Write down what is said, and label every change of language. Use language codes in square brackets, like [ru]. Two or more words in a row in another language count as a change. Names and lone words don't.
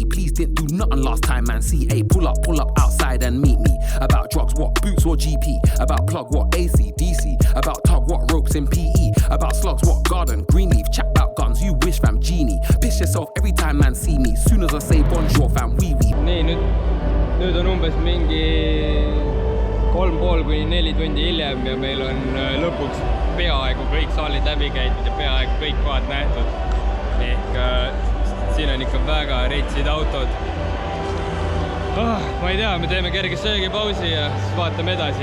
[en] Please didn't do nothing last time man, CA. Pull up outside and meet me. About drugs, what, boots or GP? About plug, what, AC, DC? About tug, what ropes in PE. About slugs, what garden, greenleaf. Chat about guns, you wish fam, genie. Piss yourself every time man see me. Soon as I say bonjour fam, wee wee. [et] Nii, nüüd on umbes mingi 3,5 kuni 4 tundi hiljem ja meil on lõpuks peaaegu kõik saalid läbi käidud ja peaaegu kõik kohad nähtud. Ehk siin on ikka väga retsid autod. Ma ei tea, me teeme kerge söögipausi ja siis vaatame edasi.